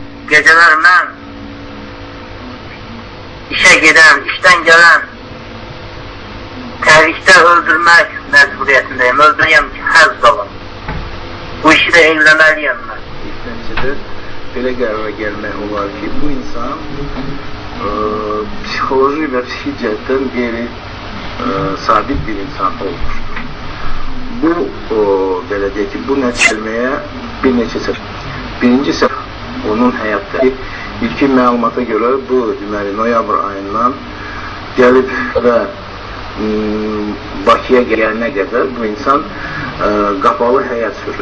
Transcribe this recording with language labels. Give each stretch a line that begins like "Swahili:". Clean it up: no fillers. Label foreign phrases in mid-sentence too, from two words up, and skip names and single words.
Turkish: geceler ben işe giden, işten gelen terlikte öldürmek mecburiyetindeyim. Öldüreyim ki həzz alım. Bu işi de eylemeliyim ben.
Azerbaijani: İlk belə qərara gəlmək olar ki, bu insan psixoloji və psixi cəhətdən sabit bir insan olmuşdur. Bu, belə deyək ki, bu nəticələməyə bir neçə səbəb. Birinci səbəb, onun həyatdakı ilkin məlumata görə bu, deməli, noyabr ayından gəlib və Bakıya gələnə qədər bu insan qapalı həyat sürür.